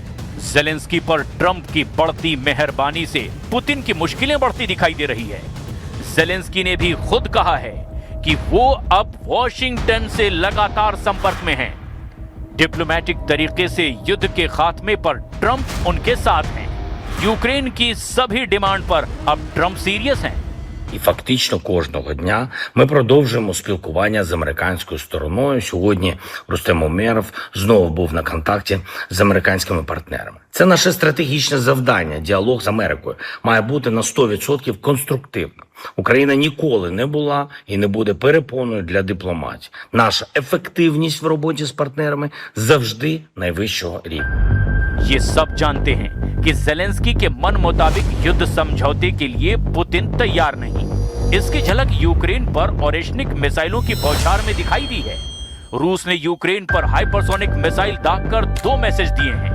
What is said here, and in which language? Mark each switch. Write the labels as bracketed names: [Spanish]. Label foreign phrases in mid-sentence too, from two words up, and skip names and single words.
[Hindi] ज़ेलेंस्की पर ट्रंप की बढ़ती मेहरबानी से पुतिन की मुश्किलें बढ़ती दिखाई दे रही है। ज़ेलेंस्की ने भी खुद कहा है कि वो अब वॉशिंगटन से लगातार संपर्क में हैं। डिप्लोमेटिक तरीके से युद्ध के खात्मे पर ट्रंप उनके साथ हैं। यूक्रेन की सभी डिमांड पर अब ट्रंप सीरियस हैं। [Ukrainian] І фактично кожного дня ми продовжуємо спілкування з американською стороною. Сьогодні Рустем Умєров знову був на контакті з американськими партнерами. Це наше стратегічне завдання. Діалог з Америкою має бути на 100% конструктивним. Україна ніколи не була і не буде перепоною для дипломатії. Наша ефективність в роботі з партнерами завжди найвищого рівня. [Hindi] ये सब जानते हैं कि जेलेंस्की के मन मुताबिक युद्ध समझौते के लिए पुतिन तैयार नहीं। इसकी झलक यूक्रेन पर ओरेशनिक मिसाइलों की बौछार में दिखाई दी है। रूस ने यूक्रेन पर हाइपरसोनिक मिसाइल दागकर 2 मैसेज दिए हैं।